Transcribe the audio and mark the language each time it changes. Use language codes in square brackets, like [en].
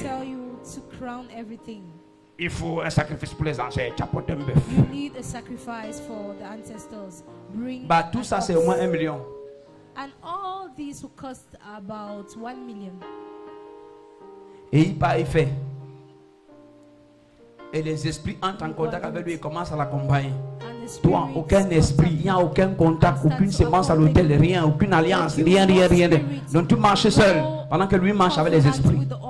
[en] Tell you to crown everything. [fr] Il faut un sacrifice pour les ancêtres. Tu apportes un bœuf. [en] You need a sacrifice for the ancestors. Bring. [fr] Bah tout ça c'est au moins 1 million. [en] And all these will cost about 1 million. [fr] Et il part, il fait. Et les esprits entrent en contact avec lui et commencent à l'accompagner. Toi, aucun esprit, il n'y a aucun contact, aucune sémence à l'hôtel, rien, aucune alliance, rien. Donc tu marches seul pendant que lui marche avec les esprits.